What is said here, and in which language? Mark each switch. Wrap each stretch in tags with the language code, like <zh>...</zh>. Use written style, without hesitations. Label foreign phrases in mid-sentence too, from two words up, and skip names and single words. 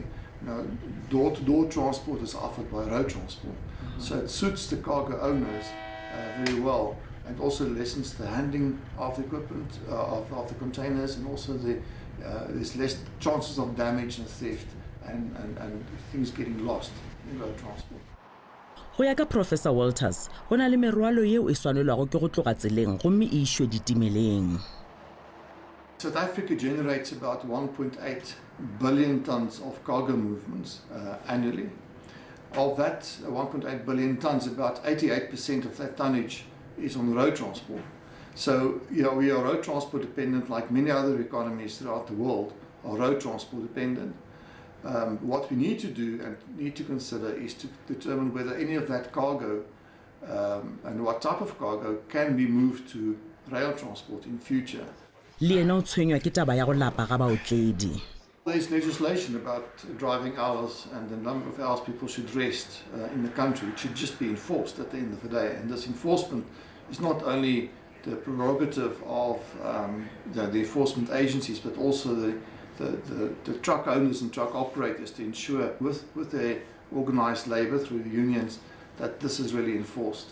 <en>Door-to-door transport is offered by road transport, so it suits the cargo owners very well, and also lessens the handling of the equipment, of the containers, and also there's less chances of damage and theft and things getting lost in road transport.</en> <nso>Go ya ka Professor Walters, go na le merwalo yeo e swanelwago ke go tloga tseleng gomme e išwe ditimeleng.</nso> <en>South Africa generates about 1.8 billion tons of cargo movements annually. Of that 1.8 billion tons, about 88% of that tonnage is on road transport. So we are road transport dependent, like many other economies throughout the world are road transport dependent. What we need to do and need to consider is to determine whether any of that cargo and what type of cargo can be moved to rail transport in future.</en> <nso>Le yena o tshwenywa ke taba ya go lapa ga baotledi.</nso> <en>There's legislation about driving hours and the number of hours people should rest in the country. It should just be enforced at the end of the day. And this enforcement is not only the prerogative of the enforcement agencies, but also the truck owners and truck operators to ensure with their organised labour through the unions that this is really enforced.</en>